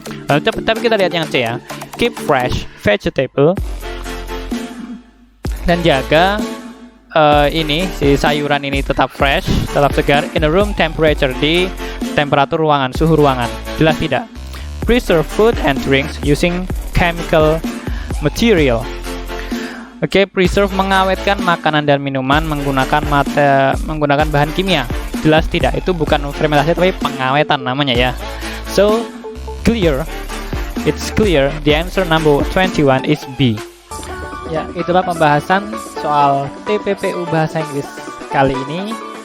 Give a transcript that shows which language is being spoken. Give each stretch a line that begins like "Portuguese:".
Indonesian: Lalu tapi kita lihat yang C ya.
English: Keep fresh vegetable,
Indonesian: dan jaga si sayuran ini tetap fresh, tetap segar
English: in a room temperature,
Indonesian: di temperatur ruangan, suhu ruangan. Jelas tidak.
English: Preserve food and drinks using chemical material.
Indonesian: Oke, preserve mengawetkan makanan dan minuman menggunakan bahan kimia. Jelas tidak, itu bukan fermentasi tapi pengawetan namanya ya.
English: So, it's clear the answer number 21 is B.
Indonesian: Ya, itulah pembahasan soal TPPU Bahasa Inggris kali ini.